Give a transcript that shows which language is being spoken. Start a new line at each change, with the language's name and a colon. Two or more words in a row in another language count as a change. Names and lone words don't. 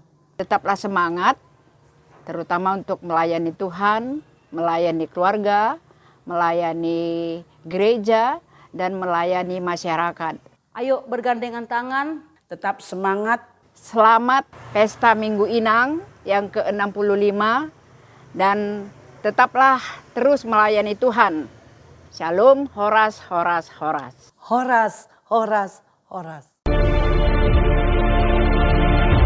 Indonesian: Tetaplah semangat, terutama untuk melayani Tuhan, melayani keluarga, melayani gereja, dan melayani masyarakat. Ayo bergandengan tangan. Tetap semangat. Selamat Pesta Minggu Inang yang ke-65 dan tetaplah terus melayani Tuhan. Shalom, horas, horas, horas. Horas, horas, horas.